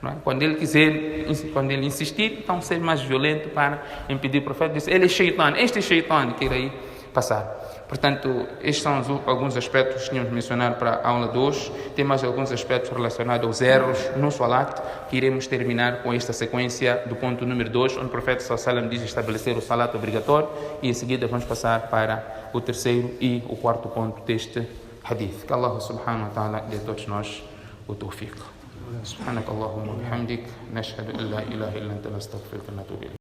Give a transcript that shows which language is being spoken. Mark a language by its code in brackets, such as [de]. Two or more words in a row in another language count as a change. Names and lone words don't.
[pt] Quando ele quiser, quando ele insistir, então ser mais violento para impedir. O profeta disse, ele é shaitan, este é shaitan que irá passar. Portanto, estes são alguns aspectos que tínhamos de mencionar para a aula de hoje. Tem mais alguns aspectos relacionados aos erros no salat, que iremos terminar com esta sequência do ponto número 2, onde o profeta [ar] صلى الله عليه وسلم [pt] diz estabelecer o salat obrigatório, e em seguida vamos passar para o terceiro e o quarto ponto deste hadith. Que Allah [ar] سبحانه وتعالى [pt] dê a todos nós o tawfiq. [ar] سبحانك اللهم وبحمدك نشهد أن لا إله إلا أنت نستغفرك ونتوب إليك